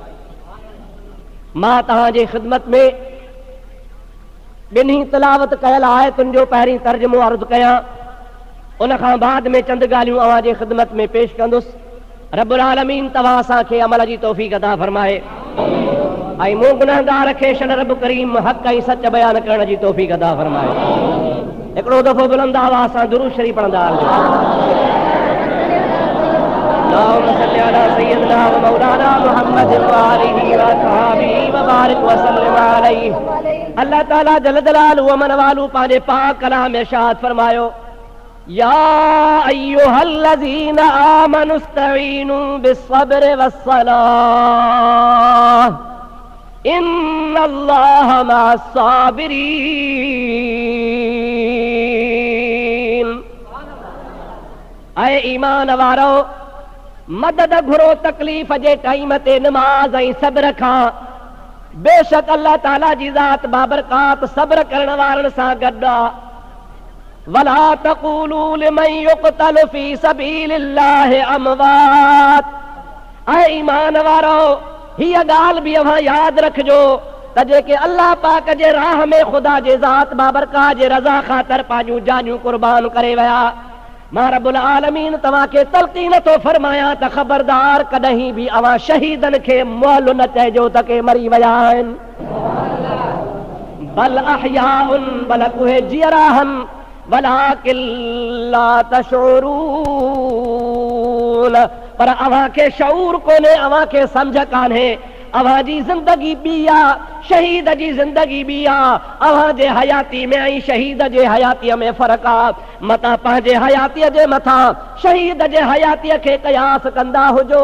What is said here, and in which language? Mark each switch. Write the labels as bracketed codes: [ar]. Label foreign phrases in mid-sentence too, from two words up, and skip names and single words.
[sd] मां तव्हांजे ख़िदमत में बिन्ही तिलावत कयल आयतुनि जो पहिरीं तर्जुमो अर्ज़ कयां उन खां बाद में चंद ॻाल्हियूं अवां जे ख़िदमत में पेश कंदुसि। [ar] رب العالمين [sd] तव्हां असांखे अमल जी तौफ़ीक़ अता फरमाए ऐं मूं गुनहगार खे शन रब करीम हक़ ऐं सच बयान करण जी तौफ़ीक़ अता फरमाए। हिकिड़ो दफ़ो बुलंद आवाज़ सां दुरूद शरीफ़ पढ़ंदा [ar] اللهم صل على سيدنا ومولانا محمد وآله وأصحابه وبارك وسلم عليه. [sd] अल्लाह ताला [ar] جل جلاله [sd] व मन वालू पंहिंजे पाक कलाम में इरशाद फरमायो, [ar] يا أيها الذين آمنوا استعينوا بالصبر والصلاة إن الله مع الصابرين. [sd] ऐ ईमान वारो, मदद घुरो तकलीफ़ जे टाइम ते नमाज ऐं सब्र खां। बेशक अल्लाह ताला जी ज़ात बाबरकात सब्र करण वारनि सां गॾु आहे। [ar] ولا تقولوا لمن يقتل في سبيل الله أموات. [sd] ऐं ईमान वारो, हीअ ॻाल्हि बि अव्हां यादि रखिजो त जेके अल्लाह पाक जे राह में ख़ुदा जे ज़ात बाबरकात जे रज़ा ख़ातिर पंहिंजूं जानियूं क़ुर्बान करे विया, मां [ar] رب العالمين [sd] तव्हांखे तलक़ीन थो फरमायां त ख़बरदार कॾहिं बि अवां शहीदनि खे मुअल न चइजो त के मरी विया आहिनि। [ar] بل أحياء, [sd] बल्कि उहे जीअरा आहिनि, [ar] ولكن لا تشعرون, [sd] पर अव्हांखे शऊर कोन्हे, अव्हांखे सम्झ कान्हे। अव्हां जी ज़िंदगी ॿी आहे, शहीद जी ज़िंदगी ॿी आहे। अव्हां जे हयाती में ऐं शहीद जे हयातीअ में फ़र्क़ु आहे। मतां पंहिंजे हयातीअ जे मथां शहीद जे हयातीअ खे क़यास कंदा हुजो।